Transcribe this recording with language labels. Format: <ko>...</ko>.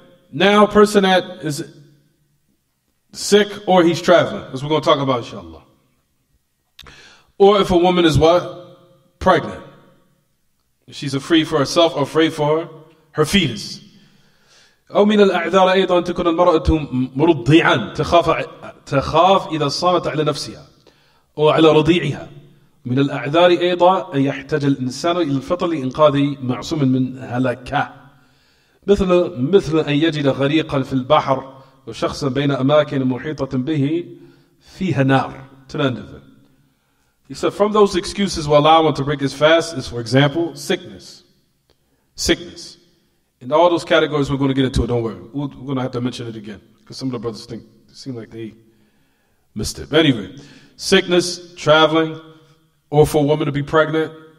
<en>Now a person that is sick or he's traveling, as we're going to talk about, inshallah. Or if a woman is what? Pregnant. She's afraid for herself or afraid for her fetus.</en> <ar>أو من الأعذار أيضا تكون المرأة مرضعا تخاف إذا صامت على نفسها أو على رضيعها. من الأعذار أيضا أن يحتاج الإنسان إلى الفطر لإنقاذ معصوم من هلكة. مثل أن يجد غريقا في البحر وشخصا بين أماكن محيطة به فيها نار.</ar> <en>To the end of it. He said from those excuses will allow one to break his fast is, for example, sickness. Sickness. In all those categories, we're going to get into it, don't worry. We're going to have to mention it again, because some of the brothers seem like they missed it. But anyway, sickness, traveling, or for a woman to be pregnant.</en>